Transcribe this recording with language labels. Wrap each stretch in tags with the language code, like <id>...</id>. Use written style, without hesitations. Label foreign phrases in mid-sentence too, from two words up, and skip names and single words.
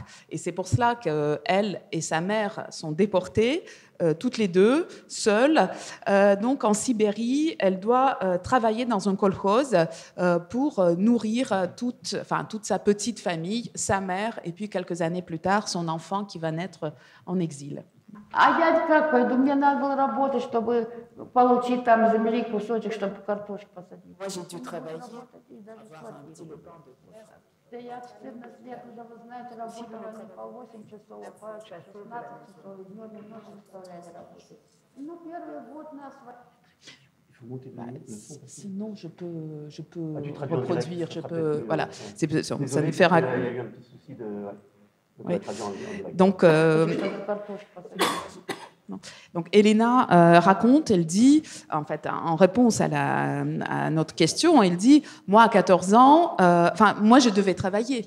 <fr>Et c'est pour cela qu'elle et sa mère sont déportées, toutes les deux, seules. Donc en Sibérie, elle doit travailler dans un kolkhoz pour nourrir toute sa petite famille, sa mère, et puis quelques années plus tard, son enfant qui va naître en exil.</fr> <ru>А я как пойду? Мне надо было работать, чтобы получить там земли кусочек, чтобы картошку посадить.</ru> <fr>Moi, j'ai dû travailler.</fr> <ru>Да я в 14 лет уже, вы знаете, работала не по 8 часов, а по 16 часов. Днем немножко заставляли работать. Ну, первый год нас...</ru> <fr>Sinon, je peux reproduire, je peux... Voilà, ça nous fera... Oui. Donc Elena raconte, elle dit, en fait, en réponse à notre question, elle dit, moi à 14 ans, moi je devais travailler.</fr>